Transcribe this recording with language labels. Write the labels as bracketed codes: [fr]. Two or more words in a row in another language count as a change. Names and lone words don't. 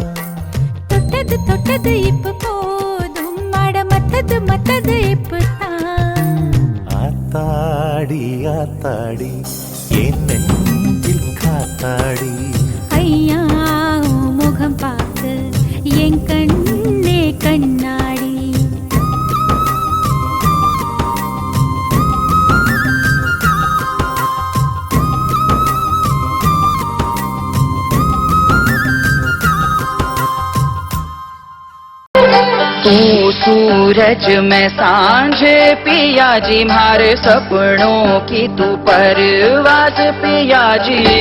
[ta] தொட்டது தொட்டது இப்ப போதும் அட மத்தது மத்தது இப்பத்தான். ஆத்தாடி ஆத்தாடி என் நெஞ்சில் காத்தாடி. ஐயா உன் முகம் பார்த்து என் கண்ணே கண்ணாடி. [hi] तू सूरज में सांझ पिया जी मारे सपनों की तू परवाज पिया जी